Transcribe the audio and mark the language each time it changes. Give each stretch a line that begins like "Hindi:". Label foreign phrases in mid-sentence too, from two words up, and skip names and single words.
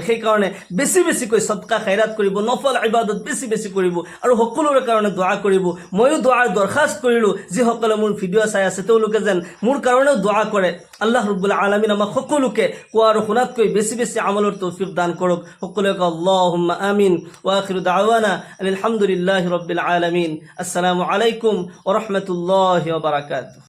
Assamese: সেইকাৰণে বেছি বেছিকৈ সদকা খাইৰাত কৰিব, নফল ইবাদত বেছি বেছি কৰিব আৰু সকলোৰে কাৰণে দোৱা কৰিব। ময়ো দোৱাৰ দৰখাস্ত কৰিলোঁ, যিসকলে মোৰ ভিডিঅ' চাই আছে তেওঁলোকে যেন মোৰ কাৰণেও দোৱা কৰে।
Arabic: الله رب العالمين
Assamese: আমাক সকলোকে কোৱা আৰু শুনাতকৈ বেছি বেছি আমলৰ তৌফিক দান কৰক। সকলোকে
Arabic: اللهم آمين. وآخر دعوانا الحمد لله رب العالمين. السلام عليكم ورحمة الله وبركاته.